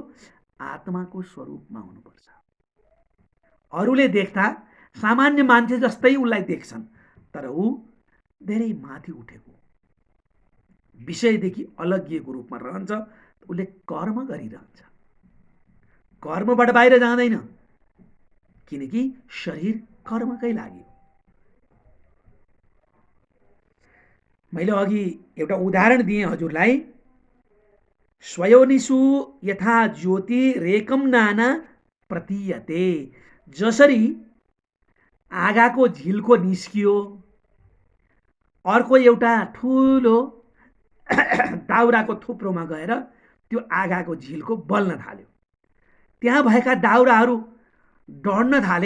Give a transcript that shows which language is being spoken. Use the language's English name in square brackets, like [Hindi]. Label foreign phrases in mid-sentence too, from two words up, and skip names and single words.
[Nepali] आत्माको स्वरूपमा हुनुपर्छ। अरूले देख्दा सामान्य मान्छे जस्तै उसलाई देख्छन्, तर ऊ धेरै माथि उठेको विषयदेखि अलगिएको रूपमा रहन्छ। उसले कर्म गरिरहन्छ, कर्मबाट बाहिर जाँदैन, किनकि शरीर कर्मकै लागि। मैले अघि एउटा उदाहरण दिएँ हजुरलाई, [Sanskrit] स्वयोनिषु यथा ज्योति रेकम नाना प्रतीयते। [Nepali] जसरी आगाको झिल्को निस्कियो अर्को एउटा ठुलो दाउराको थुप्रोमा गएर त्यो आगाको झिल्को बल्न थाल्यो। त्यहाँ भएका दाउराहरू डढ्न थाले।